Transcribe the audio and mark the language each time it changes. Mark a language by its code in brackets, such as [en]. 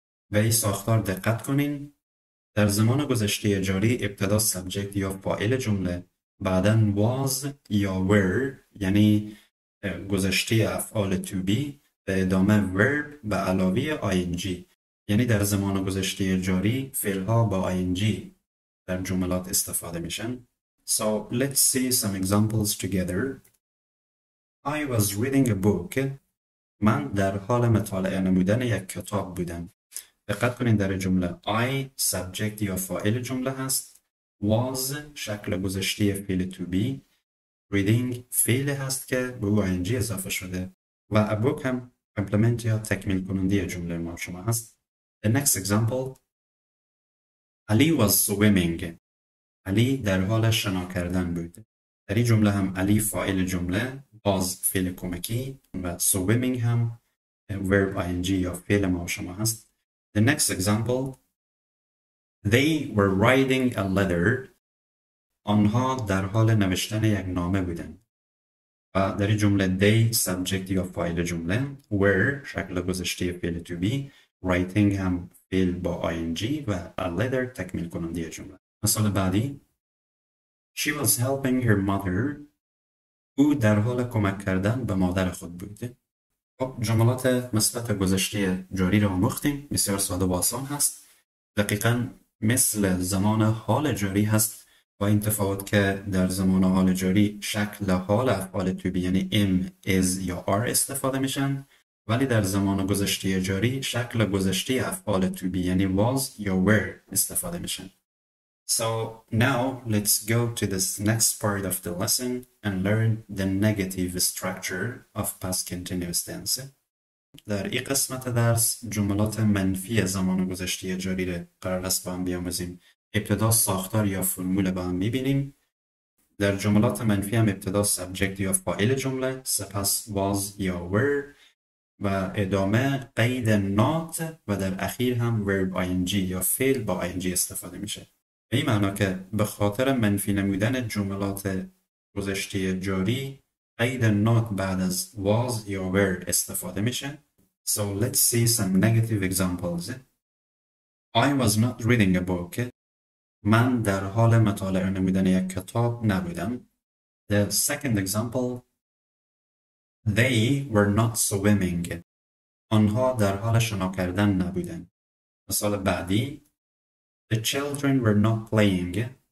[fa] به این ساختار دقت کنین. در زمان گذشته جاری ابتدا سابجکت یا فاعل جمله، بعداً was یا were یعنی گذشته افعال to be، به ادامه verb به علاوه ing. یعنی در زمان گذشته جاری فعلها با ing در جملات استفاده میشن. [en] So let's see some examples together. I was reading a book. [fa] من در حال مطالعه نمودن یک کتاب بودم. دقت کنین در جمله I subject یا فاعل جمله هست، was شکل گذشته فعل to be، reading فعل هست که به او ing اضافه شده و a book هم کامپلمنت یا تکمیل کننده جمله ما شما هست. [en] The next example، Ali was swimming. [fa] علی در حال شنا کردن بود. در این جمله هم علی فاعل جمله، was فعل کمکی و swimming هم verb ing یا فعل ما شما هست. [en] The next example، they were writing a letter. [fa] آنها در حال نوشتن یک نامه بودند. و در این جمله they subject یا فاعل جمله، were شکل گذشته فعل to be، writing هم فعل با ing و a letter تکمیل کننده جمله. مثال بعدی، [en] she was helping her mother. [fa] او در حال کمک کردن به مادر خود بود. خب جملات مثبت گذشته جاری را آموختیم. بسیار ساده و آسان هست. دقیقاً مثل زمان حال جاری هست، با این تفاوت که در زمان حال جاری شکل حال افعال to be یعنی am، is یا are استفاده میشن، ولی در زمان گذشته جاری شکل گذشته افعال to be یعنی was یا were استفاده میشن. [en] So now let's go to this next part of the lesson and learn the negative structure of past continuous tense. [fa] در این قسمت درس جملات منفی زمان گذشته جاری را قرار است با هم بیاموزیم. ابتدا ساختار یا فرمول با هم میبینیم. در جملات منفی هم ابتدا سابجکت یا فاعل جمله، سپس was یا were و ادامه قید not و در اخیر هم verb ing یا فعل با ing استفاده میشه. به این معنا که به خاطر منفی نمودن جملات گذشته جاری قید not بعد از was یا were استفاده میشه. [en] So let's see some negative examples. I was not reading a book. [fa] من در حال مطالعه نمودن یک کتاب نبودم. [en] The second example، they were not swimming. [fa] آنها در حال شنا کردن نبودند. مثال بعدی، [en] the children were not playing.